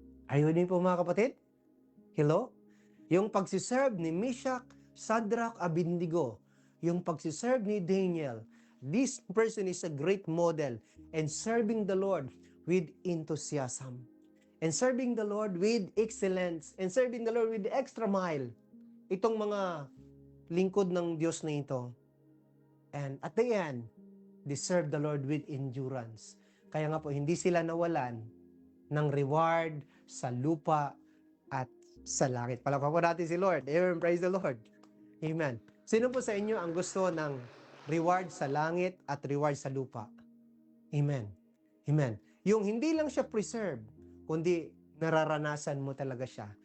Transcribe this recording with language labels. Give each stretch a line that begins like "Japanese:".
English: Are you with me
Filipino: po mga kapatid? Hello? Yung pagsiserve ni Meshach, Shadrach, Abednego, yung pagsiserve ni Daniel.
English: This person is a great model and serving the Lord with enthusiasm. And serving the Lord with excellence. And serving the Lord with the extra mile.
Filipino: Itong mga lingkod ng Diyos na ito.
English: And at the end, they serve the Lord with endurance.
Filipino: Kaya nga po, hindi sila nawalan ng reward sa lupa at sa langit. Palakpakan po natin si Lord. Amen.
English: Praise the Lord.
Filipino: Amen. Sino po sa inyo ang gusto ng reward sa langit at reward sa lupa? Amen. Amen. Yung hindi lang siya preserve, kundi nararanasan mo talaga siya.